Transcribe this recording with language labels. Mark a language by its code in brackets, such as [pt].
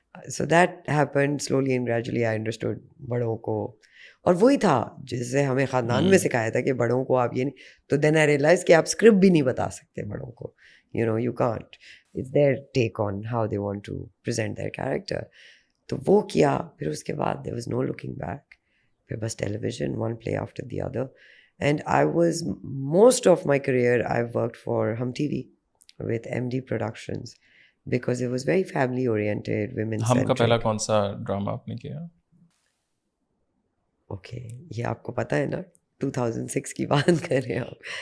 [en] So that happened slowly and gradually. I understood [ur] بڑوں کو, اور وہی تھا جسے ہمیں خاندان میں سکھایا تھا کہ بڑوں کو آپ یہ نہیں. [en] تو then I realise [ur] کہ آپ اسکرپٹ بھی نہیں بتا سکتے بڑوں کو, [en] You know you can't, it's their take on how they want to present their character. [ur] تو وہ کیا, پھر اس کے بعد [en] There was no looking back. [ur] پھر بس ٹیلی vision, [en] One play after the other. And I was [ur] most of my career [en] I worked for Hum TV with MD Productions because it was very family oriented, women centric. [ur] ہم کا پہلا کون سا drama آپ نے کیا؟ اوکے, یہ آپ کو پتہ ہے نا 2006 کی بات کر رہے ہیں آپ.